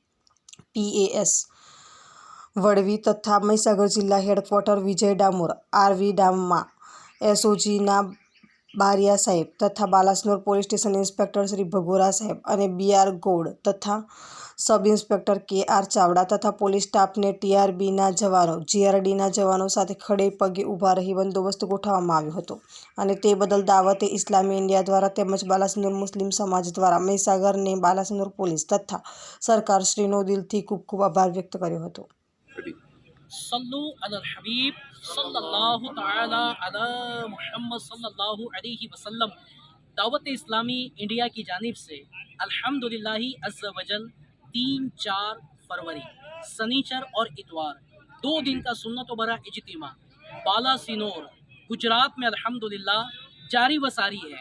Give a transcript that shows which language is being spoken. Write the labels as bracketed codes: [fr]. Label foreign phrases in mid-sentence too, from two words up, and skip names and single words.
[gu] PAS વડવી તથા મહીસાગર જિલ્લા હેડક્વાર્ટર વિજય ડામોર, આરવી ડામમાં SOGના બારિયા સાહેબ તથા બાલાસિનોર [en] police station inspector [gu] શ્રી ભગોરા સાહેબ અને BR ગોડ તથા [en] sub inspector [gu] KR ચાવડા તથા પોલીસ સ્ટાફને TRBના જવાનો, GRDના જવાનો સાથે ખડે પગે ઊભા રહી બંદોબસ્ત ગોઠવવામાં આવ્યો હતો. અને તે બદલ દાવતે ઇસ્લામી ઇન્ડિયા દ્વારા તેમજ બાલાસિનોર મુસ્લિમ સમાજ દ્વારા મહીસાગરને બાલાસિનોર પોલીસ તથા સરકારશ્રીનો દિલથી ખૂબ ખૂબ આભાર વ્યક્ત કર્યો હતો. [ar] صلوا على الحبيب صلى الله تعالى على محمد صلى الله عليه وسلم. [hi] दावत इस्लामी इंडिया की जानिब से [ar] الحمد لله عز وجل [hi] 3-4 फरवरी सनीचर और इतवार 2 दिन का सुन्नत भरा इज्तिमा बालासिनोर गुजरात में अल्हम्दुलिल्लाह जारी व सारी है।